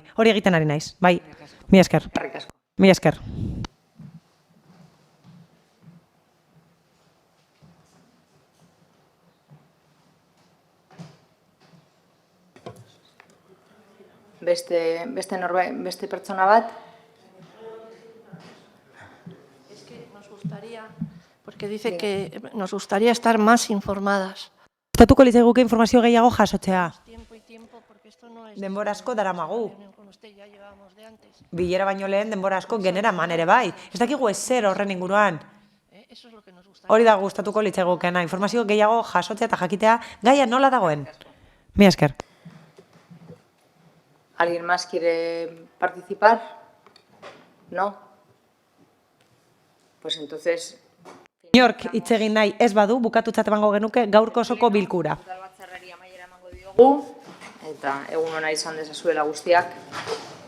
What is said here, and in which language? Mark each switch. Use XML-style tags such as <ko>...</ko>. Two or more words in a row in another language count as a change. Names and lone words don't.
<eu>Hori egiten ari naiz. Bai, mila esker. Mila esker. Beste pertsona bat?</eu> <es>Porque dice que nos gustaría estar más informadas.</es> <eu>Gustatuko litzaiguke informazio gehiago jasotzea. Denbora asko daramagu. Bilera baino lehen denbora asko genera man ere bai. Ez dakigu ezer horren inguruan. Hori da gustatuko litzaigukena. Informazio gehiago jasotzea eta jakitea gaia nola dagoen. Mila esker.</eu> <es>¿Alguien más quiere participar? ¿No? Pues entonces...</es> <eu>Inork hitz egin nahi ez badu, bukatutzat emango genuke gaurko osoko bilkura. Eta egun ona izan dezazuela guztiak.</eu>